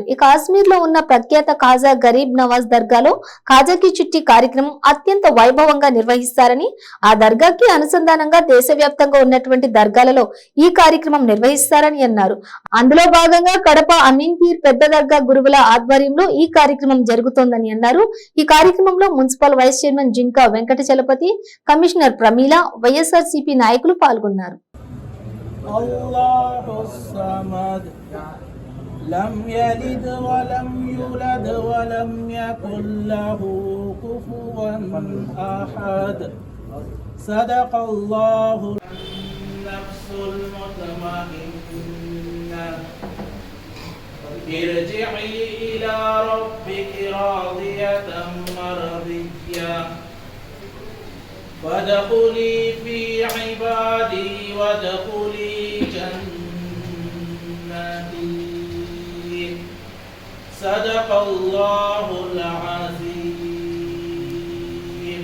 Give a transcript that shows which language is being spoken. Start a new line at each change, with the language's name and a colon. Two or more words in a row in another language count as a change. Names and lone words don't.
Telugu: ఈ కాశ్మీర్ లో ఉన్న ప్రఖ్యాత ఖాజా గరీబ్ నవాజ్ దర్గాలో కాజాకి చిట్టి కార్యక్రమం అత్యంత వైభవంగా నిర్వహిస్తారని, ఆ దర్గాకి అనుసంధానంగా దేశవ్యాప్తంగా ఉన్నటువంటి దర్గాలలో ఈ కార్యక్రమం నిర్వహిస్తారని అన్నారు. అందులో భాగంగా కడప అమీన్ పీర్ పెద్ద దర్గా గురువుల ఆధ్వర్యంలో ఈ కార్యక్రమం జరుగుతోందని అన్నారు. ఈ కార్యక్రమంలో
English: municipal vice chairman
Telugu: జింకా వెంకట చలపతి, కమిషనర్ ప్రమీల, వైఎస్ఆర్సీపీ నాయకులు పాల్గొన్నారు.
Arabic: الله الصمد لم يلد ولم يولد ولم يكن له كفوا أحد صدق الله. النفس المطمئنة ارجعي إلى ربك راضية مرضية فادخلي في عبادي وادخلي جنتي صدق الله العظيم.